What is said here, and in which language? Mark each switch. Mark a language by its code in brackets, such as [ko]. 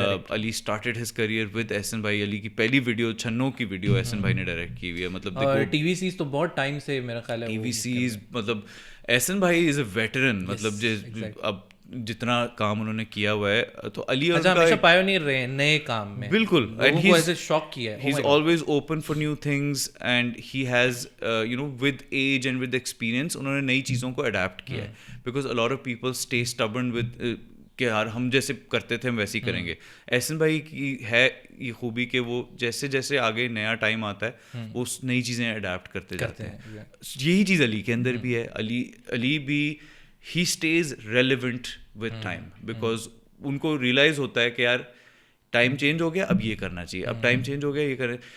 [ur] Ali [en] started his career with [ur] احسن بھائی. علی کی پہلی ویڈیو چھنوں کی ویڈیو احسن بھائی نے ڈائریکٹ کی ہوئی ہے. مطلب ٹی وی سیز تو بہت ٹائم سے میرا خیال ہے ٹی وی سیز, مطلب احسن بھائی از اے ویٹرن. مطلب اب جتنا کام انہوں نے کیا ہوا ہے. تو علی اچھا ہمیشہ پائونیئر رہے ہیں نئے کام میں. بالکل, لوگوں کو ایسے شوق کیا ہے. [en] he's always open for new things and he has with age and with experience [ur] انہوں نے نئی چیزوں کو [en] adapt کیا ہے. because a lot of people stay stubborn with [ur] کہ یار ہم جیسے کرتے تھے ہم ویسے ہی کریں گے. احسن بھائی کی ہے یہ خوبی کہ وہ جیسے جیسے آگے نیا ٹائم آتا ہے وہ نئی چیزیں اڈیپٹ کرتے جاتے ہیں. یہی چیز علی کے اندر بھی ہے. علی بھی [en] ہی stays relevant with time because [ur] ان کو ریئلائز ہوتا ہے کہ یار ٹائم چینج ہو گیا, اب یہ کرنا چاہیے, اب ٹائم چینج ہو گیا یہ کریں.